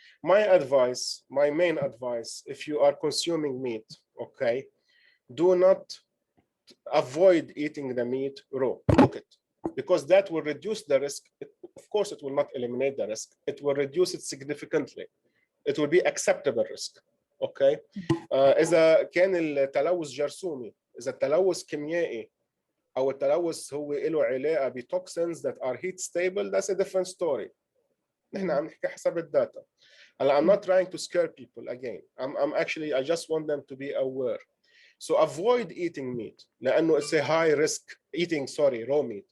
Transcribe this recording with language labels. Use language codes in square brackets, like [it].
[en] My main advice, if you are consuming meat, okay, do not avoid eating the meat raw. Cook it, because that will reduce the risk. Of course, it will not eliminate the risk. It will reduce it significantly. It will be acceptable risk. Okay. [ar] إذا كان التلوث جرثومي، إذا التلوث كيميائي، أو التلوث هو له علاقة ب [en] toxins that are heat stable, that's a different story. [ar] نحن عم نحكي حسب الداتا. [en] I'm not trying to scare people again. I just want them to be aware. So avoid eating meat لأنه it's a high risk eating raw meat.